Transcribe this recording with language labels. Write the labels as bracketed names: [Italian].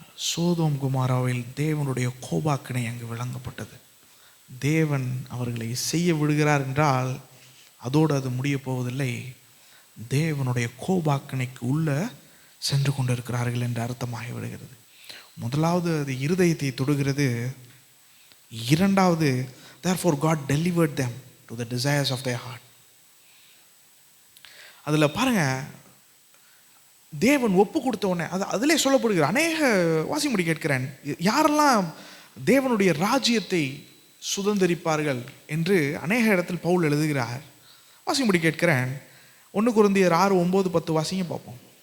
[Tamil] சோதோம் கொமோராவில் தேவனுடைய கோபாக்கினை அங்கு வழங்கப்பட்டது. தேவன் அவர்களை செய்ய விடுகிறார் என்றால் அதோடு அது முடிய போவதில்லை. தேவனுடைய கோபாக்கினைக்கு உள்ள சென்று கொண்டிருக்கிறார்கள் என்று அர்த்தமாகி விடுகிறது. முதலாவது அது இருதயத்தை தொடுகிறது. இரண்டாவது, [English] therefore God delivered them to the desires of their heart. [Tamil] அதில் பாருங்க, தேவன் ஒப்பு கொடுத்த உடனே அதிலே சொல்லப்படுகிற அநேக வாசிமுடி கேட்கிறேன், யாரெல்லாம் தேவனுடைய ராஜ்யத்தை சுதந்திரிப்பார்கள் என்று அநேக இடத்தில் பவுல் எழுதுகிறார். வாசிமுடி கேட்கிறேன். 1 கொரிந்தியர் 6, 9, 10 வாசிங்க பார்ப்போம்.